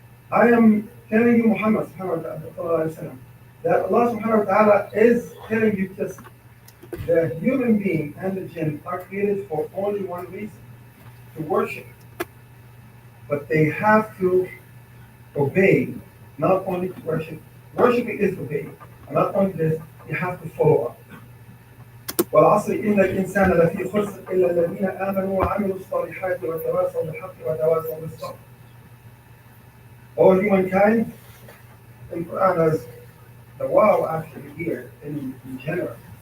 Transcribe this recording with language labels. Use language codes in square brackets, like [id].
[en] I am telling you, Muhammad subhanahu wa ta'ala, that Allah subhanahu wa ta'ala is telling you just the human being and the jinn are created for only one reason, to worship. But they have to obey, not only to worship. Worshiping is obeying. And not only this, you have to follow up. [ar] والعصر إن الإنسان لفي خسر إلا الذين آمنوا وعملوا الصالحات وتواصوا بالحق وتواصوا بالصبر. [en] All humankind in Quran has the wow actually here in general.